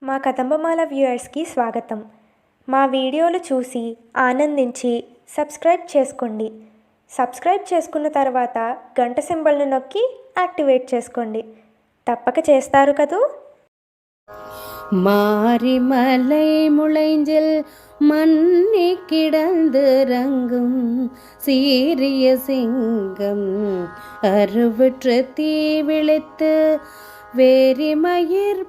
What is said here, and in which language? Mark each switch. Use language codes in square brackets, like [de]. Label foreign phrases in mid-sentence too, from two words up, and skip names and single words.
[te] మా కదంబమాల వ్యూయర్స్కి స్వాగతం. మా వీడియోలు చూసి ఆనందించి సబ్స్క్రైబ్ చేసుకోండి. సబ్స్క్రైబ్ చేసుకున్న తర్వాత గంట సింబల్ను నొక్కి యాక్టివేట్ చేసుకోండి. తప్పక చేస్తారు కదూ. [ta] மாரிமலை முளைஞ்சில் மண்ணி கிடந்து ரங்கும் சீரிய சிங்கம் அருவுற்று தீ விழித்து வேரிமயிர்